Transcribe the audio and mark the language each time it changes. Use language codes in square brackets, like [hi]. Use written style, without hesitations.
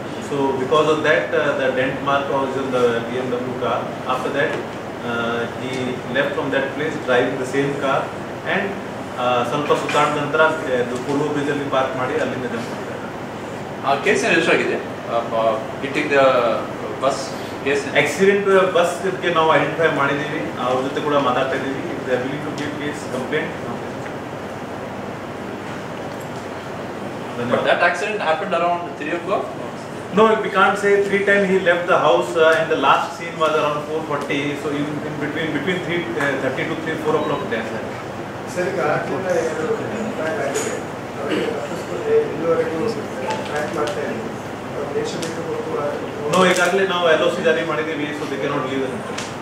[en] So because of that, the dent mark was in the BMW car. After that, he left from that place driving the same car and [kn] ಸ್ವಲ್ಪ ಸುತ್ತಾದ ನಂತರ polo bridge ಅಲ್ಲಿ park ಮಾಡಿ ಅಲ್ಲಿಂದ jump ಮಾಡಿದ್ದಾರೆ. ಆ case ಏನು ಎಷ್ಟಾಗಿದೆ? [en] hitting the bus [kn] case accident bus ಗೆ ನಾವು ಐಡೆಂಟಿಫೈ ಮಾಡಿದ್ದೀವಿ, ಅವ್ರ ಜೊತೆ ಕೂಡ ಮಾತಾಡ್ತಾ ಇದ್ದೀವಿ. [en] They are willing to give case complaint. But that accident happened around 3 o'clock? No, we can't say 3 times he left the house, and the last scene was around 4:40. So in between 3:30 to 4 o'clock there. [kn] Sir, ಈಗ ಆಟದಿಂದ ಎರಡು track ಆಗಿದೆ, ಅವರಿಗೆ ಇಲ್ಲಿವರೆಗೂ track ಮಾಡ್ತಾ ಇದ್ದೀವಿ. ದೇಶ ಬಿಟ್ಟು ಹೋಗುವ ನೋ, ಈಗಾಗಲೇ ನಾವು LOC ಜಾರಿ ಮಾಡಿದ್ದೀವಿ, [en] So they cannot leave the country.